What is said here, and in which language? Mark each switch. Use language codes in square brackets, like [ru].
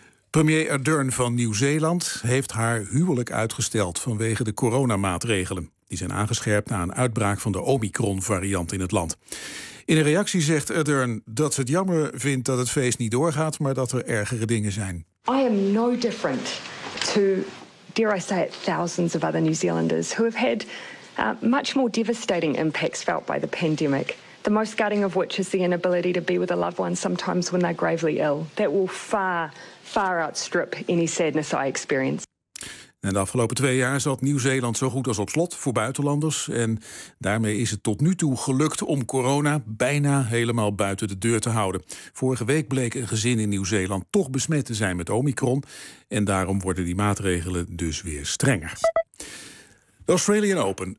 [nl] Premier Ardern van Nieuw-Zeeland heeft haar huwelijk uitgesteld vanwege de coronamaatregelen. Die zijn aangescherpt na een uitbraak van de Omicron-variant in het land. In een reactie zegt Ardern dat ze het jammer vindt dat het feest niet doorgaat, maar dat er ergere dingen zijn. [en] I am no different to, dare I say it, thousands of other New Zealanders who have had much more devastating impacts felt by the pandemic. The most gutting of which is the inability to be with a loved one sometimes when they're gravely ill. That will far, far outstrip any sadness I experience. [nl] En de afgelopen 2 jaar zat Nieuw-Zeeland zo goed als op slot voor buitenlanders. En daarmee is het tot nu toe gelukt om corona bijna helemaal buiten de deur te houden. Vorige week bleek een gezin in Nieuw-Zeeland toch besmet te zijn met Omicron. En daarom worden die maatregelen dus weer strenger. De Australian Open.